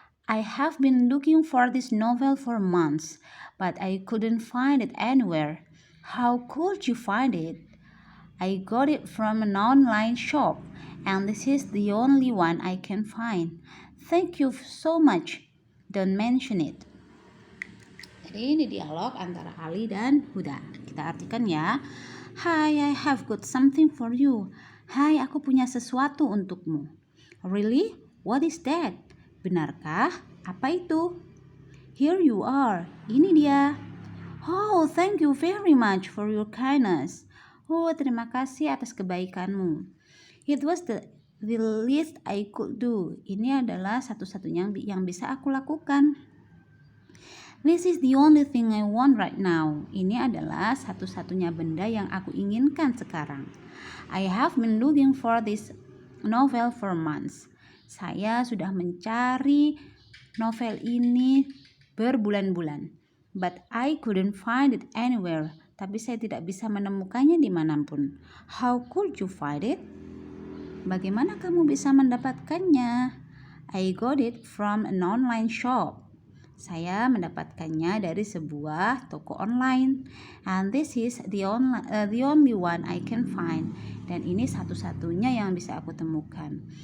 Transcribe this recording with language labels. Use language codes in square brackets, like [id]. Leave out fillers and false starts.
[en] I have been looking for this novel for months, but I couldn't find it anywhere. How could you find it? I got it from an online shop, and this is the only one I can find. Thank you so much. Don't mention it. [id] Jadi ini dialog antara Ali dan Huda. Kita artikan ya. [en] Hi, I have got something for you. [id] Hai, aku punya sesuatu untukmu. [en] Really? What is that? [id] Benarkah? Apa itu? [en] Here you are. [id] Ini dia. [en] Oh, thank you very much for your kindness. [id] Oh, terima kasih atas kebaikanmu. [en] It was the least I could do. [id] Ini adalah satu-satunya yang bisa aku lakukan. [en] This is the only thing I want right now. [id] Ini adalah satu-satunya benda yang aku inginkan sekarang. [en] I have been looking for this novel for months. [id] Saya sudah mencari novel ini berbulan-bulan. [en] But I couldn't find it anywhere. [id] Tapi saya tidak bisa menemukannya dimanapun. [en] How could you find it? [id] Bagaimana kamu bisa mendapatkannya? [en] I got it from an online shop. [id] Saya mendapatkannya dari sebuah toko online. [en] And this is the only one I can find. [id] Dan ini satu-satunya yang bisa aku temukan.